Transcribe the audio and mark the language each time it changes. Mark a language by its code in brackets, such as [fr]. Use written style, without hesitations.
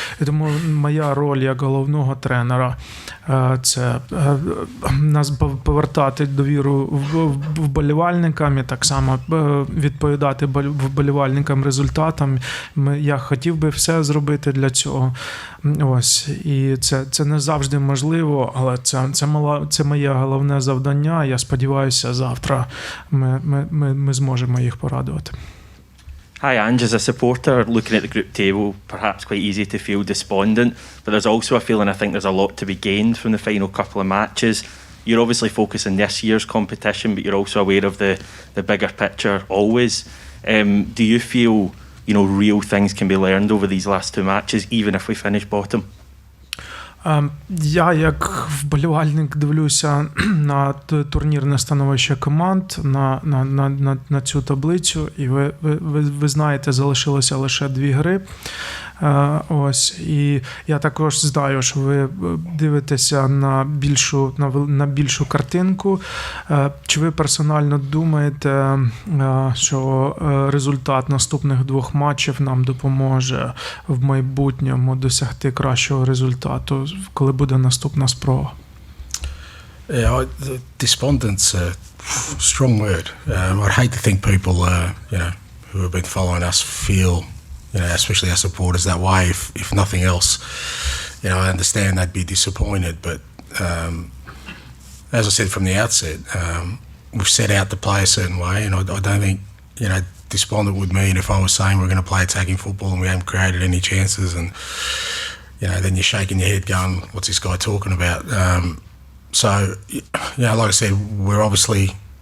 [uk] І тому моя роль як головного тренера – це нас повертати довіру вболівальникам і так само відповідати вболівальникам результатам. Я хотів би все зробити для цього. Ось. І це не завжди можливо, але це моє головне завдання. Я сподіваюся, завтра ми зможемо їх порадувати. [en] Hi, Ange. As a supporter, looking at the group table, perhaps quite easy to feel despondent, but there's also a feeling I think there's a lot to be gained from the final couple of matches. You're obviously focusing this year's competition, but you're also aware of the bigger picture always. Do you feel real things can be learned over these last two matches, even if we finish bottom? [uk] Я як вболівальник дивлюся на турнірне становище команд, на цю таблицю, і ви знаєте, залишилося лише 2 гри. Ось, і я також знаю, що ви дивитеся на більшу картинку. Чи ви персонально думаєте, що результат наступних 2 матчів нам допоможе в майбутньому досягти кращого результату, коли буде наступна спроба? [en] Despondent's a strong word. I'd hate to think people, who have been following us feel, especially our supporters, that way. If nothing else, I understand they'd be disappointed. But as I said from the outset, we've set out to play a certain way, and I don't think despondent would mean if I was saying we're going to play attacking football and we haven't created any chances, and then you're shaking your head, going, "What's this guy talking about?" So, like I said, we're obviously